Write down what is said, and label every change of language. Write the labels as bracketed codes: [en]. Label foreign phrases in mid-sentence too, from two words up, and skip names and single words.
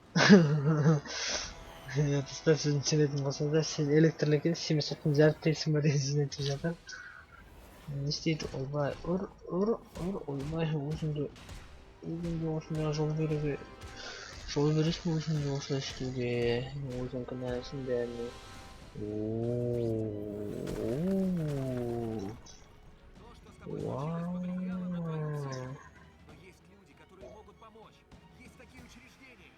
[kk] Достар, сөзін түсінетін болсаңыздар, сен электрлі екен, сен соттың жарықтайсың ба деген сөзін айтып жатыр. Не істейді? Ойбай. Ойбай, өзіңді осындай жол бересің өзіңді осылай істеуге. Өзің кінәлісің бәріне. [ru] То, что с тобой случилось, повлияло на твою цель. Но есть люди, которые могут помочь. Есть такие учреждения.